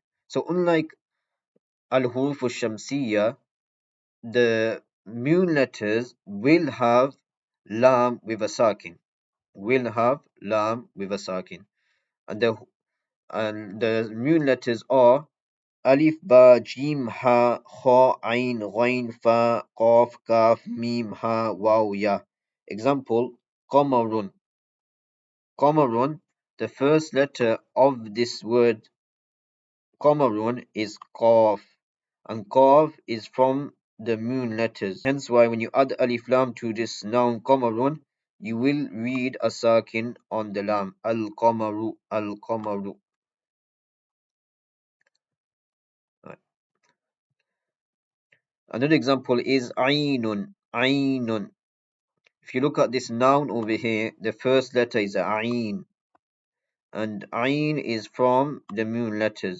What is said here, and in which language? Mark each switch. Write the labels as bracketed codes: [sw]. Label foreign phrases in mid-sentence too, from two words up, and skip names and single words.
[en] So unlike [ar] الحروف الشمسية, [en] the moon letters will have lam with a sakin. Will have lam with a sakin. And the moon letters are alif, [ar] باء جيم حاء خاء عين غين فاء, قاف كاف ميم هاء واو ياء. [en] Example, qamarun. Qamarun, the first letter of this word Qamarun is qaf, and qaf is from the moon letters. Hence why when you add [ar] ألف لام [en] to this noun Qamarun, you will read a sakin on the lam. [ar] القمرُ، القمرُ. [en] Right. Another example is Ainun, Ainun. If you look at this noun over here, the first letter is Ain, and Ain is from the moon letters.